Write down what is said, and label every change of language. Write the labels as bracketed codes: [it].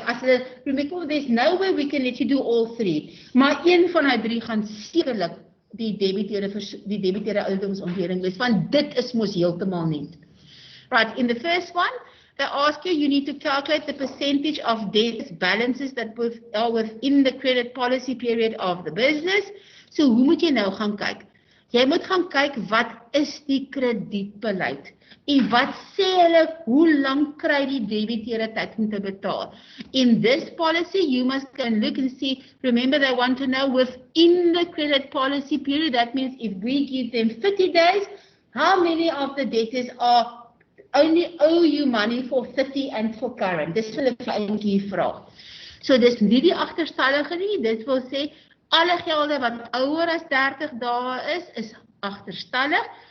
[af] As hulle, remember, [en] there's no way we can let you do all 3. [af] Maar een van die 3 gaan sekerlik die debiteerde ouderdomsontleding wees, want dit is mos heeltemal nie. [en] Right, in the first one, they ask you need to calculate the percentage of debtors balances that are within the credit policy period of the business. [af] So hoe moet jy nou gaan kyk? Jy moet gaan kyk wat is die kredietbeleid en wat sê hulle hoe lank kry die debiteure tyd om te betaal. [en] In this policy you must can look and see, remember they want to know within the credit policy period, that means if we give them 30 days, how many of the debtors are only owe you money for 30 and for current. [af] Dis hulle eintlik vra. So dis nie die agterstallige nie, dit wil sê alle gelde wat ouer as 30 dae is agterstallig.